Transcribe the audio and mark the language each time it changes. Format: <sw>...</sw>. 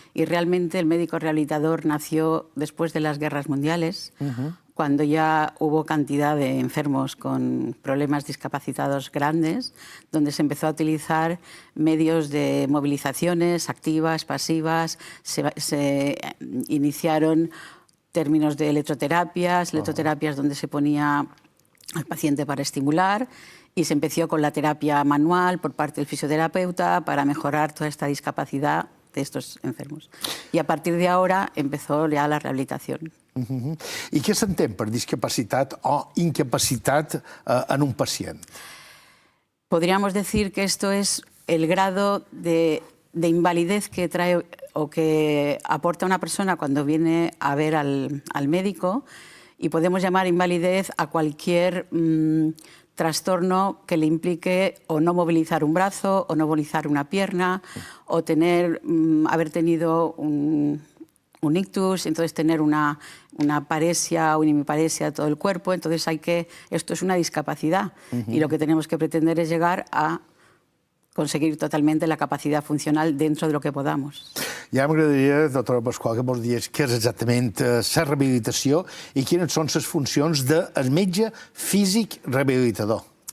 <es>Y realmente el médico rehabilitador nació después de las guerras mundiales, cuando ya hubo cantidad de enfermos con problemas discapacitados grandes, donde se empezó a utilizar medios de movilizaciones activas, pasivas, se iniciaron términos de electroterapias donde se ponía al paciente para estimular, y se empezó con la terapia manual por parte del fisioterapeuta para mejorar toda esta discapacidad de estos enfermos. Y a partir de ahora empezó ya la rehabilitación.</es> <ca>I què s'entén per discapacitat o incapacitat en un pacient?</ca> <es>Podríamos decir que esto es el grado de invalidez que trae o que aporta una persona cuando viene a ver al médico, y podemos llamar invalidez a cualquier trastorno que le implique o no movilizar un brazo, o no movilizar una pierna, o haber tenido un ictus, entonces tener una paresia o una hemiparesia de todo el cuerpo. Entonces esto es una discapacidad, y lo que tenemos que pretender es llegar a conseguir totalmente la capacidad funcional dentro de lo que podamos.</es> <ca>Ja m'agradaria, doctora Pasqual, que mos digués què és exactament la rehabilitació i quines són les funcions del metge físic rehabilitador.</ca>